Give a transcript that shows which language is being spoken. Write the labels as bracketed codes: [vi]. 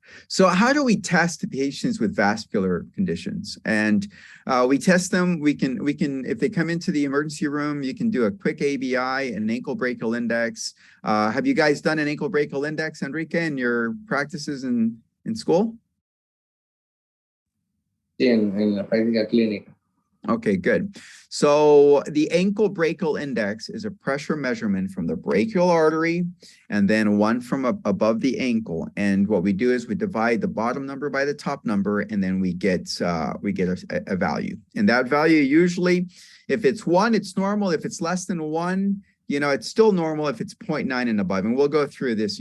[en] So how do we test patients with vascular conditions? And we test them. We can, if they come into the emergency room, you can do a quick ABI, an ankle brachial index. Have you guys done an ankle brachial index, Enrique, in your practices in school? [es] Sí, en la práctica clínica. [en] Okay, good. So the ankle brachial index is a pressure measurement from the brachial artery and then one from above the ankle. And what we do is we divide the bottom number by the top number, and then we get a value. And that value usually, if it's 1, it's normal. If it's less than 1, you know, it's still normal if it's 0.9 and above. And we'll go through this.